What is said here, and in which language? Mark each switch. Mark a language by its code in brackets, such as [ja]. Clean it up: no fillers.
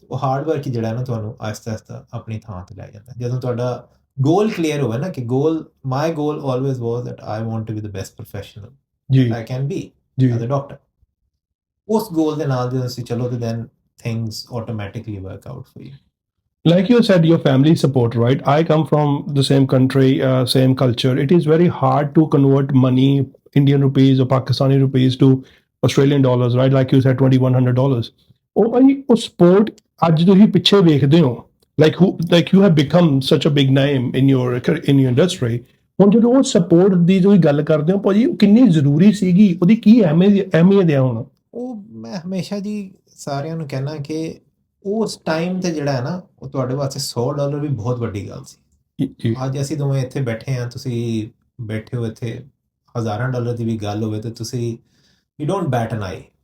[pa] ਉਹ hard work ਹੀ ਜਿਹੜਾ ਨਾ ਤੁਹਾਨੂੰ ਆਹਿਸਤਾ ਆਹਿਸਤਾ ਆਪਣੀ ਥਾਂ ਤੇ ਲੈ ਜਾਂਦਾ। ਜਦੋਂ ਤੁਹਾਡਾ ਗੋਲ ਕਲੀਅਰ ਹੋਵੇ ਨਾ, ਕਿ [en] my goal always was that I want to be the best professional [pa] ਜੀ [en] I can be [pa] G [en] As a doctor. [pa] ਉਸ ਗੋਲ ਦੇ ਨਾਲ ਜਦੋਂ ਅਸੀਂ ਚਲੋ ਤੇ [en] Then things automatically work out for you. Like you said, your family support, right? I come from the same country, same culture. It is very hard to convert money, Indian rupees or Pakistani rupees, to Australian dollars, right? Like you said, $2,100. [pa] ਉਹ ਭਾਈ ਉਹ support ਅੱਜ ਤੁਸੀਂ ਪਿੱਛੇ ਵੇਖਦੇ ਹੋ, [en] like you have become such a big name in your industry. [pa] ਹੁਣ ਜਦੋਂ ਉਹ ਸਪੋਰਟ ਦੀ ਤੁਸੀਂ ਗੱਲ ਕਰਦੇ ਹੋ ਭਾਜੀ, ਉਹ ਕਿੰਨੀ ਜ਼ਰੂਰੀ ਸੀਗੀ, ਉਹਦੀ ਕੀ ਅਹਿਮੀਅਤ ਹੈ ਹੁਣ? ਉਹ ਮੈਂ ਹਮੇਸ਼ਾ ਜੀ ਸਾਰਿਆਂ ਨੂੰ ਕਹਿਣਾ ਕਿ ਉਸ ਟਾਈਮ ਤੇ ਜਿਹੜਾ ਹੈ ਨਾ, ਉਹ ਤੁਹਾਡੇ ਵਾਸਤੇ $100 ਵੀ ਬਹੁਤ ਵੱਡੀ ਗੱਲ ਸੀ। ਜੀ ਅੱਜ ਅਸੀਂ ਦੋਵੇਂ ਇੱਥੇ ਬੈਠੇ ਹਾਂ, ਤੁਸੀਂ ਬੈਠੇ ਹੋ ਇੱਥੇ, $1000 ਦੀ ਵੀ ਗੱਲ ਹੋਵੇ ਤੇ ਤੁਸੀਂ [en] You don't bat an eye.